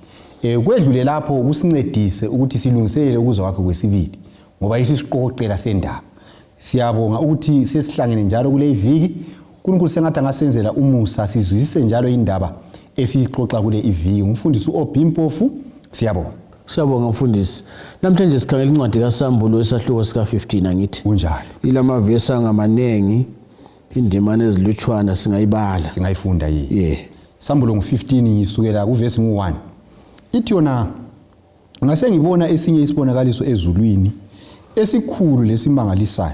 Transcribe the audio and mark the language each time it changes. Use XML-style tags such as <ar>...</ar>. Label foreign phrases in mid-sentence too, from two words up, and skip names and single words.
<nd>Kwedlule lapho kusincedise ukuthi silungiselele ukuzwa kwakhe kwesibili ngoba isisiqoqela sendaba. Siyabonga ukuthi sesihlangene njalo kule iviki uNkulunkulu sengathi angasenzela umusa sizwisise njalo indaba esixoxa kule iviki. Umfundisi uOpi Mpofu siyabonga. Siyabonga mfundisi. Namhlanje sikhangela incwadi kaSambulo esahluko sika 15 angithi. Kunjalo. Ilamavesi angamanengi indimane ezilutshwana singayibala singayifunda yini. Sambulo ngo15 ngisukela kuvesi ngo1. Ithi yona ngase ngibona esinye isibonakaliso ezulwini esikhulu lesimangalisayo.</nd>